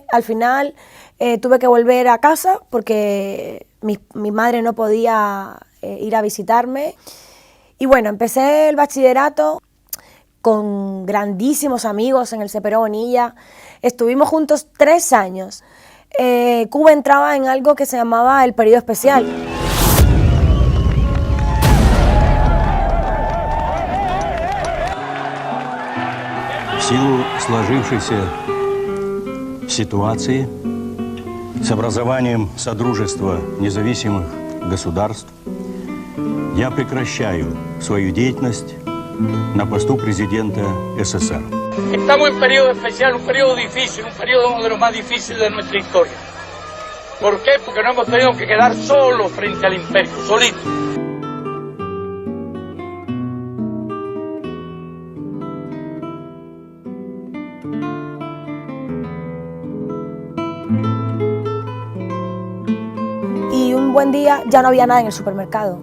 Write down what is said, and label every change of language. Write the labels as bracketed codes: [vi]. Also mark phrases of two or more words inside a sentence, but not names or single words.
[es] Al final tuve que volver a casa porque mi madre no podía ir a visitarme. Y bueno, empecé el bachillerato con grandísimos amigos en el Cepero Bonilla. Estuvimos juntos 3 años. Cuba entraba en algo que se llamaba el periodo especial. [ru] В силу сложившейся ситуации с образованием Содружества независимых государств я прекращаю свою деятельность на посту президента СССР. [es] Estamos en periodo especial, un periodo difícil, un periodo uno de los más difíciles de nuestra historia. ¿Por qué? Porque nos hemos tenido que quedar solos frente al imperio, solitos. Y un buen día ya no había nada en el supermercado.